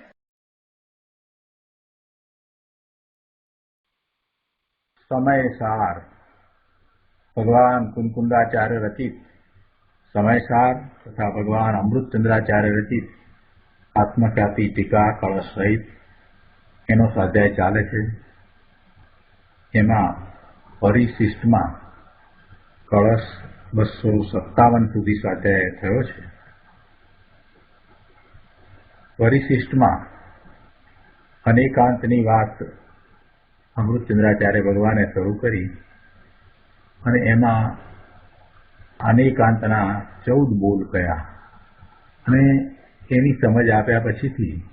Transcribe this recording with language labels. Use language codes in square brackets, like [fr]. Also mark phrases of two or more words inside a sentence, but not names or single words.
[gu] સમયસાર ભગવાન કુંકુંદાચાર્ય રચિત સમયસાર તથા ભગવાન અમૃતચંદ્રાચાર્ય રચિત આત્મખ્યાતિ ટીકા કલશ સહિત એનો સ્વાધ્યાય ચાલે છે। એમાં પરિશિષ્ટમાં કળશ 257 સુધી સ્વાધ્યાય થયો છે। પરિશિષ્ટમાં અનેકાંતની વાત અમૃતચંદ્રાચાર્ય ભગવાને શરૂ કરી અને એમાં અનેકાંતના 14 બોલ કયા અને એની સમજ આપ્યા પછીથી